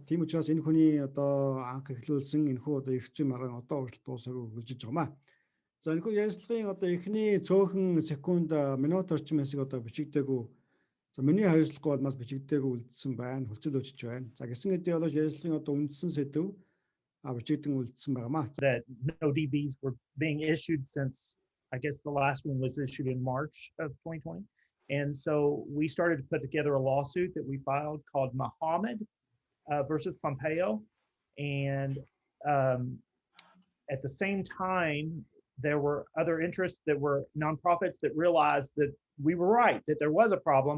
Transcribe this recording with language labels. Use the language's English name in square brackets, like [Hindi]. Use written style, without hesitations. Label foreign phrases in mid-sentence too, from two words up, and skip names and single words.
[Mongolian] Тийм учраас энэ хүний анх эхлүүлсэн энэхүү эрх зүйн маргаан уралт дуусаагүй хөгжиж байгаамаа. За энэхүү ярилцлагын эхний цөөхөн секунд минут орчим хэсэг бичигдээгүй. За миний хариуцлагагүй бол бас бичигдээгүй үлдсэн байна. Хүлцэл өчөж байна. За гэсэн хэдий бол ярилцлагын үндсэн сэдв бичигдэн үлдсэн байгаамаа. [English] That no DVs were being issued since I guess the last one was issued in March of 2020. And so we started to put together a lawsuit that we filed called Muhammad versus Pompeo. And at the same time, there were other interests that were nonprofits that realized that we were right, that there was a problem.